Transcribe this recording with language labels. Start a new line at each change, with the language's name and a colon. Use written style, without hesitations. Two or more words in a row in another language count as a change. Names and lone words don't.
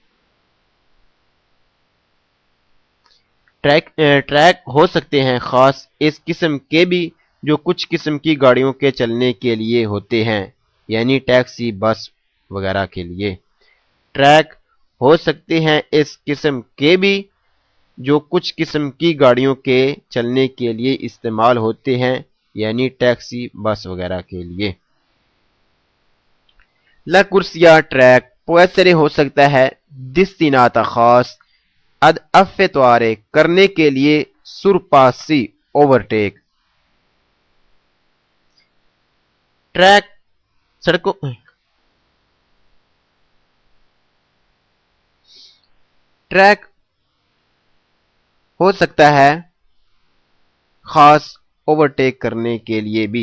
Urdu: ٹریک ہو سکتے ہیں خاص اس قسم کے بھی جو کچھ قسم کی گاڑیوں کے چلنے کے لیے ہوتے ہیں، یعنی ٹیکسی، بس وغیرہ کے لیے۔ ٹریک ہو سکتے ہیں اس قسم کے بھی جو کچھ قسم کی گاڑیوں کے چلنے کے لیے استعمال ہوتے ہیں، یعنی ٹیکسی، بس وغیرہ کے لیے۔
Italian: La corsia
Urdu: ٹریک
Italian: può essere
Urdu: ہو سکتا ہے destinata خاص
Italian: ad effettuare
Urdu: کرنے کے لیے سرپاسی اوورٹیک۔ ٹریک سڑکوں ٹریک ہو سکتا ہے خاص اوورٹیک کرنے کے لیے بھی۔